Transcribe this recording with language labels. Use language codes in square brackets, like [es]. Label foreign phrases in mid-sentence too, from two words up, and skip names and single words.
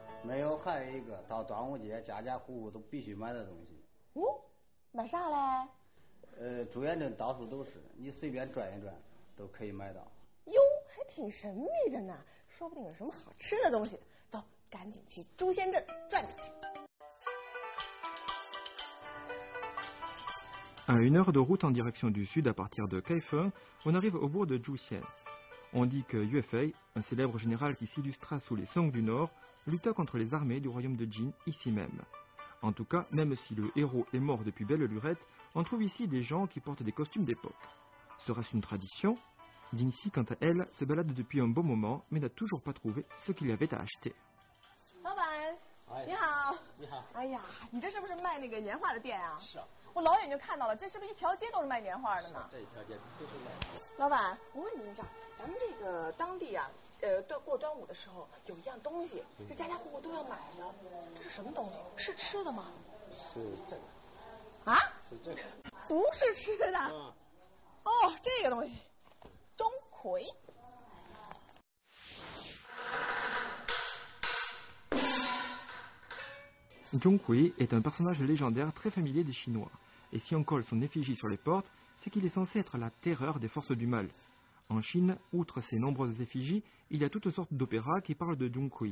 [zh] 没有，还有一个到端午节，家家户户都必须买的东西。哦。 买啥嘞？朱元镇到处都是，你随便转一转都可以买到。哟，还挺神秘的呢，说不定有什么好吃的东西。走，赶紧去朱仙镇转转去。 [fr] À 1 heure de route en direction du sud à partir de Kaifeng, on arrive au bourg de Zhuxian. On dit que Yue Fei, un célèbre général qui s'illustra sous les Song du Nord, lutta contre les armées du royaume de Jin ici même. En tout cas, même si le héros est mort depuis belle lurette, on trouve ici des gens qui portent des costumes d'époque. Sera-ce une tradition? Dingxi, quant à elle, se balade depuis un bon moment, mais n'a toujours pas trouvé ce qu'il y avait à acheter. [zh] 老板，你好。你好。哎呀，你这是不是卖那个年画的店啊？是啊。我老远就看到了，这是不是一条街都是卖年画的呢？这一条街都是卖。老板，我问您一下，咱们这个当地啊，过端午的时候有一样东西，是家家户户都要买的，这是什么东西？是吃的吗？是这个。啊？是这个。不是吃的。哦，这个东西，钟馗。 [fr] Zhonghui est un personnage légendaire très familier des Chinois, et si on colle son effigie sur les portes, c'est qu'il est censé être la terreur des forces du mal. En Chine, outre ces nombreuses effigies, il y a toutes sortes d'opéras qui parlent de Zhonghui.